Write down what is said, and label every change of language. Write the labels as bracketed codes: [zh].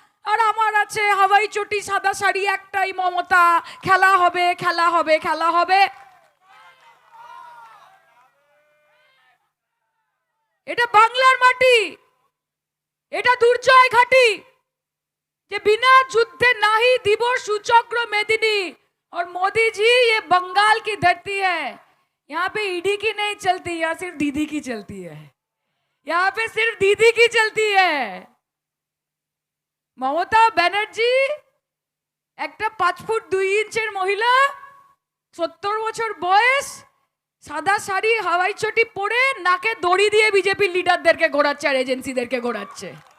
[bn] আর আমার আছে হাওয়াই চটি, সাদা শাড়ি, একটাই মমতা, খেলা হবে খেলা হবে খেলা হবে। এটা বাংলার মাটি, এটা দুর্জয় ঘাটি, যে বিনা যুদ্ধে নাহি দিব সুচক্র মেদিনী। [hi] और मोदी जी, ये बंगाल की धरती है, यहाँ पे ईडी की नहीं चलती, यहाँ सिर्फ दीदी की चलती है, यहाँ पे सिर्फ दीदी की चलती है। [bn] মমতা ব্যানার্জি একটা 5 ফুট 2 ইঞ্চের মহিলা, 70 বছর বয়স, সাদা শাড়ি, হাওয়াই চটি পরে, নাকে দড়ি দিয়ে বিজেপি লিডারদেরকে ঘোরাচ্ছে আর এজেন্সিদেরকে ঘোরাচ্ছে।